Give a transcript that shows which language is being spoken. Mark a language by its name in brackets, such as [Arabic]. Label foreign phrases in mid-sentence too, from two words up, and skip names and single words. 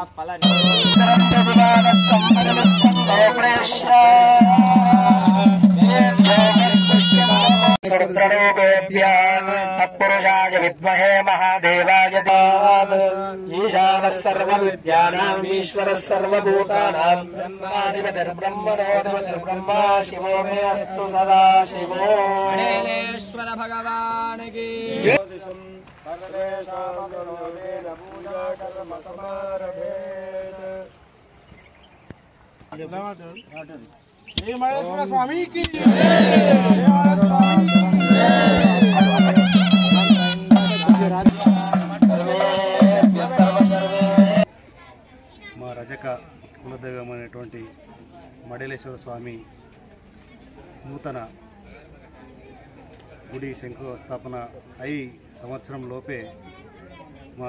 [Sanskrit] तत्पुरुषाय विद्महे महादेवाय ईशानः सर्वविद्यानाम् ईश्वरः सर्वभूतानां ब्रह्मणोऽधिपतिर्ब्रह्मा शिवो मे अस्तु सदा शिवो गणेश्वर भगवान् की पूजा कर्म समारभेत् [Telugu] జై మల్లేశ్వర స్వామికి జై మల్లేశ్వర స్వామికి. మా రజక కులదైవమైనటువంటి మడలేశ్వర స్వామి నూతన గుడి శంకుస్థాపన అయి సంవత్సరం లోపే మా